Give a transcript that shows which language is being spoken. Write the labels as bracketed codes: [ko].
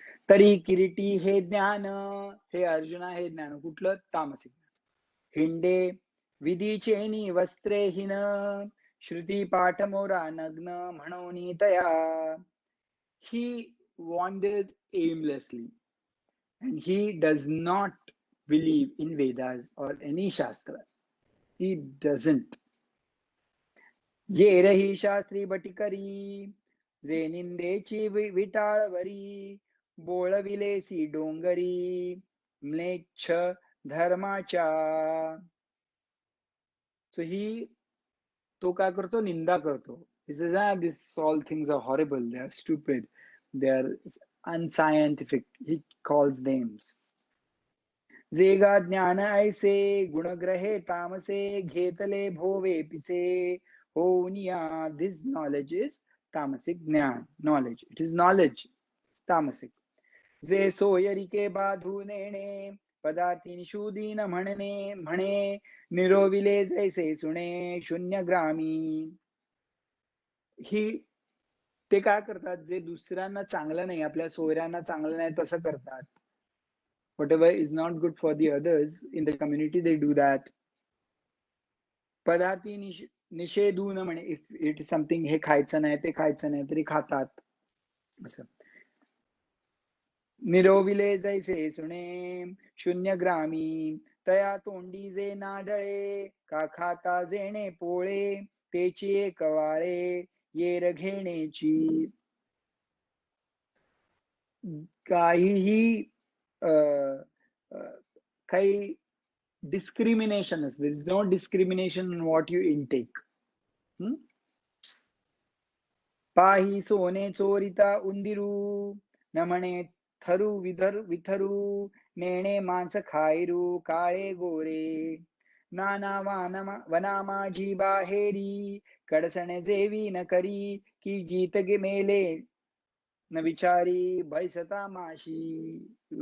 [mr] तरी किरीटी हे ज्ञान, हे अर्जुना हे ज्ञान कुठलं? तामसिक. हिंडे विधीचेनी वस्त्रेहीन श्रुती पाठ मोरा नग्न म्हणून तया. [en] He wanders aimlessly and he does not believe in Vedas or any Shastra. He doesn't. [mr] ये रही शास्त्री बटिकरी जे निंदेची विटाळवरी बोळविलेसी डोंगरी म्लेच्छ धर्माच्या. सो ही तो काय करतो? निंदा करतो. [en] He says, this all things are horrible, they are stupid, they are unscientific. He calls names. [mr] जेगा ज्ञान ऐसे गुणग्रहे तामसे घेतले भोवे पिसे होनिया. [en] This knowledge is tamasic ज्ञान. Knowledge. It is knowledge. तामसिक. [mr] जे सोयरिके बाधू नेणे पदार्थी शूदीन म्हणणे म्हणे निरोविले जैसे सुणे शून्यग्रामी. ही ते काय करतात? जे दुसऱ्यांना चांगलं नाही, आपल्या सोयऱ्यांना चांगलं नाही तसं करतात. [en] Whatever is not good for the others in the community, they do that. [mr] पदार्थी निषेधून म्हणे, [en] if it is something [mr] हे खायचं नाही ते खायचं नाही तरी खातात. असं. निरोविले जैसे सुणे शून्यग्रामी तया तोंडी जे नाडळे का खाता जेणे पोळे तेची एक वाळे येर घेण्याची. काहीही काही डिस्क्रिमिनेशन असते. [en] There is no discrimination in what you intake. [mr] पाही सोने चोरिता उंदिरू न म्हणे थरू विथरू नेणे मांस खायरू काळे गोरे नाना वना माझी बाहेरी कडसणे जेवी न करी की जीत गे मेले न विचारी भैसता माशी.